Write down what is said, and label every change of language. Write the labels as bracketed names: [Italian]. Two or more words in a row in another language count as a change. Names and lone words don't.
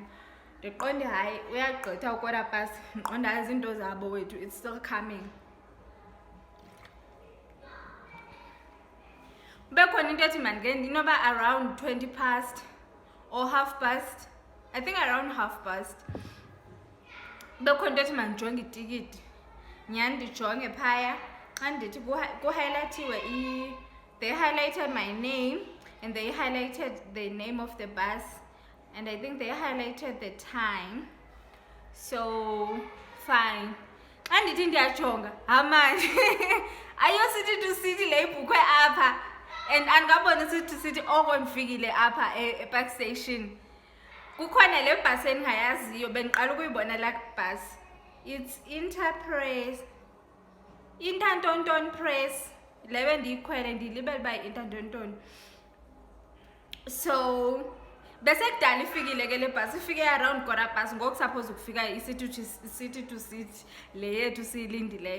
[Xhosa] Ndiqonde hayi uyagqitha 8:15. Ndiqonda hayi zinto zabo wethu, [English] it's still coming. [Xhosa] Bekhona into ethi mandingene inoba [English] around 20 past or half past. I think around half past. [Xhosa] Bekhona into ethi mandijonge itikiti. Nyani ndijonge phaya. Xa ndithi kuhighlightiwe [English] they highlighted my name and they highlighted the name of the bus and I think they highlighted the time. So fine. [Xhosa] Xa ndithi ndiyajonga hamani ayo city to city le ibhukhwe apha and andingabona city to city oko ndifikile apha epark station. Kukhona le bhasi endingayaziyo bendiqala ukuyibona la bhasi. [English] It's Intertonton Press. [Xhosa] Lewe ndiyikhwele ndilibele uba Intertonton. So bese kudala ifikile ke le bhasi, ifike around 4:15 ngoku suppose ukufika city to city le yethu siyilindileyo.